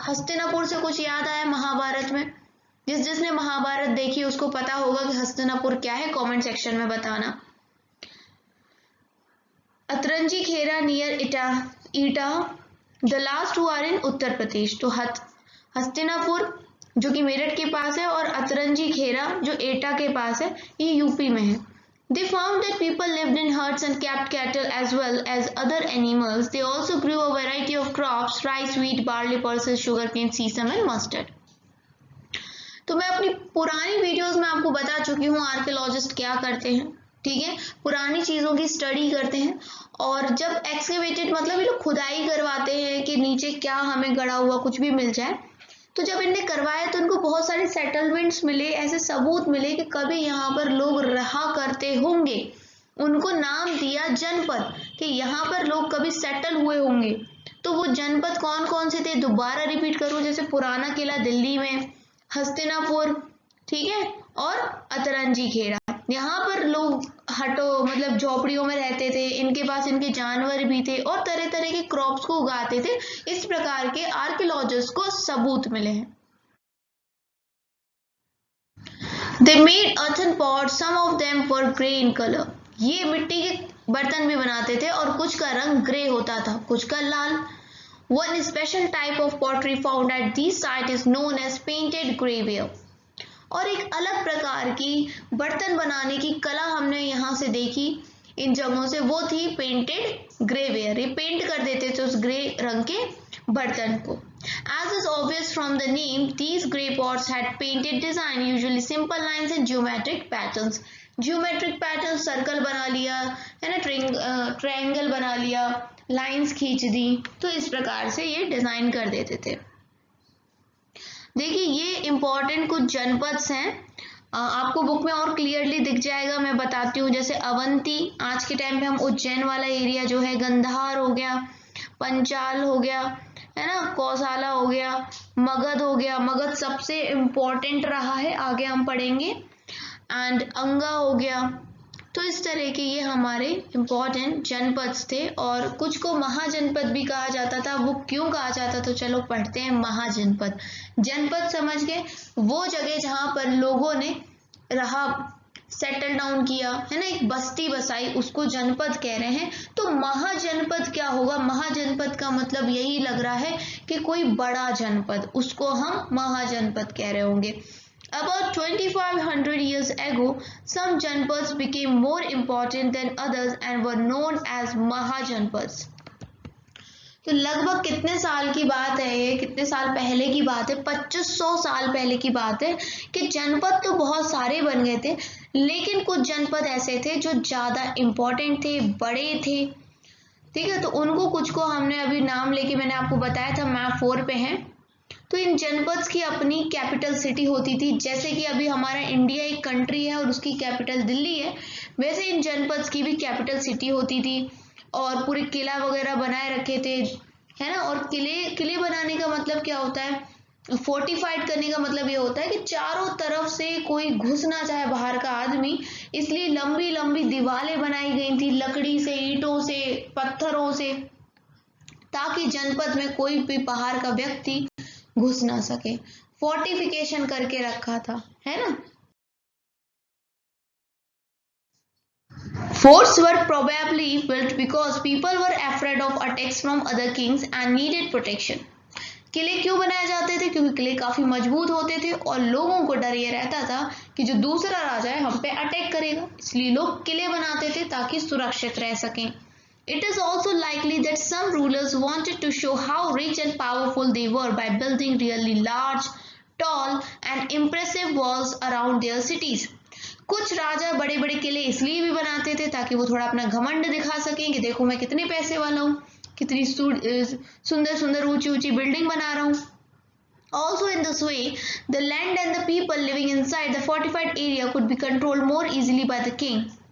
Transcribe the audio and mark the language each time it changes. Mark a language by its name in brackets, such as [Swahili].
[Hindi] हस्तिनापुर से कुछ याद आया महाभारत में? जिसने महाभारत देखी उसको पता होगा कि हस्तिनापुर क्या है, कमेंट सेक्शन में बताना। [English] Atranji Khera near Etah, the last two are in Uttar Pradesh. [Hindi] तो हस्तिनापुर जो कि मेरठ के पास है और अतरंजी खेरा जो एटा के पास है, ये यूपी में है। [English] They found that people lived in herds and kept cattle as well as other animals. They also grew a variety of crops: rice, wheat, barley, pulses, sugarcane, sesame and mustard। [Hindi] तो मैं अपनी पुरानी videos में आपको बता चुकी हूँ archaeologist क्या करते हैं, ठीक है, पुरानी चीज़ों की स्टडी करते हैं। और जब एक्सकेवेटेड मतलब ये लोग खुदाई करवाते हैं कि नीचे क्या हमें गड़ा हुआ कुछ भी मिल जाए, तो जब इनने करवाया तो इनको बहुत सारे सेटलमेंट्स मिले, ऐसे सबूत मिले कि कभी यहाँ पर लोग रहा करते होंगे। उनको नाम दिया जनपद कि यहाँ पर लोग कभी सेटल हुए होंगे। तो वो जनपद कौन कौन से थे दोबारा रिपीट करूँ, जैसे पुराना किला दिल्ली में, हस्तिनापुर, ठीक है, और अतरंजी खेड़ा। यहाँ पर लोग मतलब झोपड़ियों में रहते थे, इनके पास इनके जानवर भी थे और तरह तरह के क्रॉप्स को उगाते थे। इस प्रकार के आर्कियोलॉजिस्ट को सबूत मिले हैं। [English] They made earthen pots, some of them were grey in color। [Hindi] ये मिट्टी के बर्तन भी बनाते थे और कुछ का रंग ग्रे होता था, कुछ का लाल। [English] One special type of pottery found at this site is known as painted greyware। [Hindi] और एक अलग प्रकार की बर्तन बनाने की कला हमने यहाँ से देखी इन जगहों से, वो थी पेंटेड ग्रेवेयर। ये पेंट कर देते थे उस ग्रे रंग के बर्तन को। [English] As is obvious from the name, these grey pots had painted design, usually simple lines and geometric patterns। [Hindi] geometric pattern, circle बना लिया है ना, ट्रायंगल बना लिया, लाइंस खींच दी, तो इस प्रकार से ये डिजाइन कर देते थे। देखिए ये इंपॉर्टेंट कुछ जनपद हैं, आपको बुक में और क्लियरली दिख जाएगा, मैं बताती हूँ। जैसे अवंती, आज के टाइम पे हम उज्जैन वाला एरिया जो है, गंधार हो गया, पंचाल हो गया, है ना, कौसाला हो गया, मगध हो गया। मगध सबसे इम्पोर्टेंट रहा है, आगे हम पढ़ेंगे। एंड अंगा हो गया। तो इस तरह के ये हमारे इम्पोर्टेंट जनपद थे। और कुछ को महाजनपद भी कहा जाता था। वो क्यों कहा जाता था, चलो पढ़ते हैं। महाजनपद, जनपद समझ गए, वो जगह जहाँ पर लोगों ने रहा, सेटल डाउन किया, है ना, एक बस्ती बसाई, उसको जनपद कह रहे हैं। तो महाजनपद क्या होगा? महाजनपद का मतलब यही लग रहा है कि कोई बड़ा जनपद, उसको हम महाजनपद कह रहे होंगे। [English] About 2500 years ago, some janpads became more important than others and were known as Mahajanpads। [Hindi] तो लगभग कितने साल की बात है ये, कितने साल पहले की बात है? 2500 साल पहले की बात है कि जनपद तो बहुत सारे बन गए थे, लेकिन कुछ जनपद ऐसे थे जो ज्यादा इम्पोर्टेंट थे, बड़े थे, ठीक है। तो उनको कुछ को हमने अभी नाम लेके मैंने आपको बताया था, मैप 4 पे है। तो इन जनपद्स की अपनी कैपिटल सिटी होती थी। जैसे कि अभी हमारा इंडिया एक कंट्री है और उसकी कैपिटल दिल्ली है, वैसे इन जनपद्स की भी कैपिटल सिटी होती थी और पूरे किला वगैरह बनाए रखे थे, है ना। और किले बनाने का मतलब क्या होता है? फोर्टिफाइड करने का मतलब ये होता है कि चारों तरफ से कोई घुस ना चाहे बाहर का आदमी, इसलिए लंबी लंबी दीवारें बनाई गई थी लकड़ी से, ईंटों से, पत्थरों से, ताकि जनपद में कोई भी बाहर का व्यक्ति घुस ना सके। फोर्टिफिकेशन करके रखा था, है ना। [English] Forts were probably built because people were afraid of attacks from other kings and needed protection. [Hindi] किले क्यों बनाए जाते थे? क्योंकि किले काफी मजबूत होते थे और लोगों को डर ये रहता था कि जो दूसरा राजा है हम पे अटैक करेगा, इसलिए लोग किले बनाते थे ताकि सुरक्षित रह सकें। [English] It is also likely that some rulers wanted to show how rich and powerful they were by building really large, tall and impressive walls around their cities. [Hindi] कुछ राजा बड़े बड़े किले इसलिए भी बनाते थे ताकि वो थोड़ा अपना घमंड दिखा सकें कि देखो मैं कितने पैसे वाला हूँ, कितनी सुंदर सुंदर ऊंची ऊंची बिल्डिंग बना रहा हूँ। [English] Also in this way, the land and the people living inside the fortified area could be controlled more easily by the king.